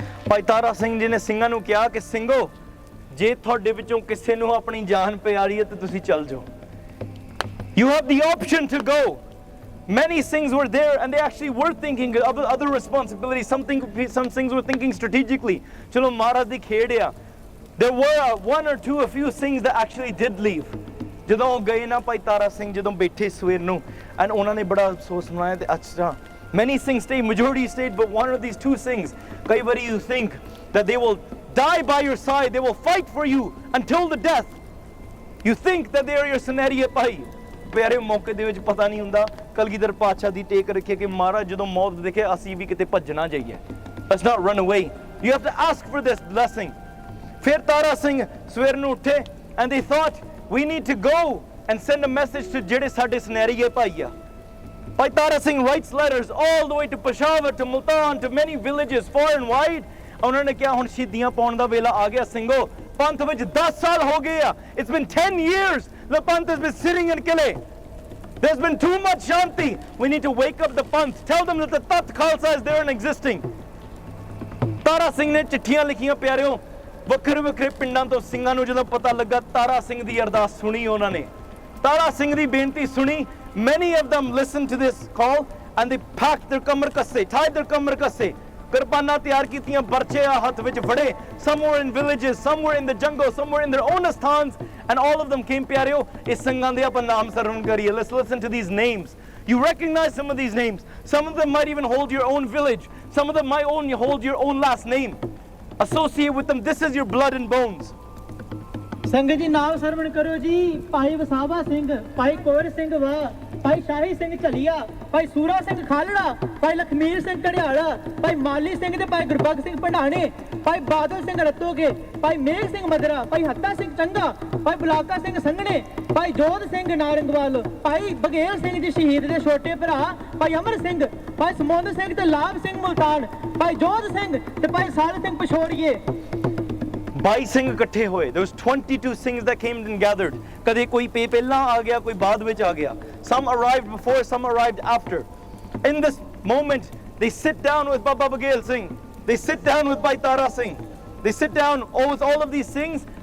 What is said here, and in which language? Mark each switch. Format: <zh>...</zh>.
<pa>ਭਾਈ ਤਾਰਾ ਸਿੰਘ ਜੀ ਨੇ ਸਿੰਘਾਂ ਨੂੰ ਕਿਹਾ ਕਿ ਸਿੰਘੋ, ਜੇ ਤੁਹਾਡੇ ਵਿੱਚੋਂ ਕਿਸੇ ਨੂੰ ਆਪਣੀ ਜਾਨ ਪਿਆਰੀ ਹੈ ਤਾਂ ਤੁਸੀਂ ਚੱਲ ਜਾਓ.</pa> <en>You have the option to go. Many Singhs were there and they actually were thinking of other responsibilities. Some Singhs were thinking strategically.</en> <pa>ਚਲੋ ਮਹਾਰਾਜ ਦੀ ਖੇਡ ਆ.</pa> <en>There were a few Singhs that actually did leave.</en> <pa>ਜਦੋਂ ਗਏ ਨਾ ਭਾਈ ਤਾਰਾ ਸਿੰਘ, ਜਦੋਂ ਬੈਠੇ ਸਵੇਰ ਨੂੰ, and ਉਹਨਾਂ ਨੇ ਬੜਾ ਅਫਸੋਸ ਮਨਾਇਆ. ਤੇ ਅੱਛਾ,</pa> <en>many Singhs stayed, majority stayed, but one of these two Singhs,</en> <pa>ਕਈ ਵਾਰੀ</pa> <en>you think that they will die by your side, they will fight for you until the death. You think that they are your</en> <pa>ਸਨੈਰੀਏ ਭਾਈ. ਪਿਆਰੇ ਮੌਕੇ ਦੇ ਵਿੱਚ ਪਤਾ ਨਹੀਂ ਹੁੰਦਾ, ਕਲਗੀਧਰ ਪਾਤਸ਼ਾਹ ਦੀ ਟੇਕ ਰੱਖੇ ਕਿ ਮਹਾਰਾਜ ਜਦੋਂ ਮੌਤ ਦੇਖੇ ਅਸੀਂ ਵੀ ਕਿਤੇ ਭੱਜ ਨਾ ਜਾਈਏ.</pa> <en>Let's not run away. You have to ask for this blessing.</en> <pa>ਫਿਰ ਤਾਰਾ ਸਿੰਘ ਸਵੇਰ ਨੂੰ ਉੱਠੇ</pa> <en>and they thought, we need to go and send a message to</en> <pa>ਜਿਹੜੇ ਸਾਡੇ ਸਨੈਰੀਏ ਭਾਈ ਆ.</pa> <en>Bhai Tara Singh writes letters all the way to Peshawar, to Multan, to many villages far and wide.</en> <pa>ਉਹਨਾਂ ਨੇ ਕਿਹਾ ਹੁਣ ਸ਼ਹੀਦੀਆਂ ਪਾਉਣ ਦਾ ਵੇਲਾ ਆ ਗਿਆ ਸਿੰਘੋ. ਪੰਥ ਵਿੱਚ 10 ਸਾਲ ਹੋ ਗਏ ਆ.</pa> <en>It's been 10 years. The Panth has been sitting in Kile. There's been too much Shanti. We need to wake up the Panth. Tell them that the Tat Khalsa is there and existing.</en> <pa>Tara Singh ਨੇ ਚਿੱਠੀਆਂ ਲਿਖੀਆਂ ਪਿਆਰਿਓ, ਵੱਖਰੇ ਵੱਖਰੇ ਪਿੰਡਾਂ ਤੋਂ ਸਿੰਘਾਂ ਨੂੰ ਜਦੋਂ ਪਤਾ ਲੱਗਾ, ਤਾਰਾ ਸਿੰਘ ਦੀ ਅਰਦਾਸ ਸੁਣੀ ਉਹਨਾਂ ਨੇ, ਤਾਰਾ ਸਿੰਘ ਦੀ ਬੇਨਤੀ ਸੁਣੀ.</pa> <en>Many of them listened to this call and they packed their kamar kasse, tied their kamar kasse.</en> <pa>Kirbana tiyar kitiyan, barche hath vich vade.</pa> <en>Some were in villages, some were in the jungle, some were in their own asthans, and all of them came pyareo.</en> <pa>Is Singhan de apan naam sarvan kariye.</pa> <en>Let's listen to these names. You recognize some of these names. Some of them might even hold your own village. Some of them might only hold your own last name. Associate with them. This is your blood and bones.</en> <pa>ਸੰਗਤ ਜੀ ਨਾਮ ਸਰਵਣ ਕਰੋ ਜੀ ਭਾਈ ਵਸਾਵਾ ਸਿੰਘ ਭਾਈ ਕੋਰ ਸਿੰਘ ਵਾ ਭਾਈ ਸ਼ਾਹੀ ਸਿੰਘ ਝਲੀਆ ਭਾਈ ਸੂਰਾ ਸਿੰਘ ਖਾਲੜਾ ਭਾਈ ਲਖਮੀਰ ਸਿੰਘ ਘੜਿਆਲਾ ਭਾਈ ਮਾਲੀ ਸਿੰਘ ਤੇ ਭਾਈ ਗੁਰਬਖਸ਼ ਸਿੰਘ ਭੰਡਾਣੇ ਭਾਈ ਬਾਦਲ ਸਿੰਘ ਰਤੋਗੇ ਭਾਈ ਮੇਘ ਸਿੰਘ ਮਦਰਾ ਭਾਈ ਹੱਤਾ ਸਿੰਘ ਚੰਗਾ ਭਾਈ ਬਲਾਕਾ ਸਿੰਘ ਸੰਘਣੇ ਭਾਈ ਜੋਧ ਸਿੰਘ ਨਾਰੰਗਵਾਲ ਭਾਈ ਬਗੇਲ ਸਿੰਘ ਜੀ ਸ਼ਹੀਦ ਦੇ ਛੋਟੇ ਭਰਾ ਭਾਈ ਅਮਰ ਸਿੰਘ ਭਾਈ ਸਮੁੰਦਰ ਸਿੰਘ ਤੇ ਲਾਭ ਸਿੰਘ ਮੁਲਤਾਨ ਭਾਈ ਜੋਧ ਸਿੰਘ ਤੇ ਭਾਈ ਸਾਧ ਸਿੰਘ ਪਛੋੜੀਏ 22 ਸਿੰਘ ਇਕੱਠੇ ਹੋਏ.</pa> <en>There was 22 Singhs that came and gathered.</en> <pa>ਕਦੇ ਕੋਈ ਪਹਿਲਾਂ ਆ ਗਿਆ, ਕੋਈ ਬਾਅਦ ਵਿੱਚ ਆ ਗਿਆ.</pa> <en>Some arrived before, some arrived after. In this moment, they sit down with Baba Baghel Singh. They sit down with Bhai Tara Singh. They sit down with all of these Singhs.</en>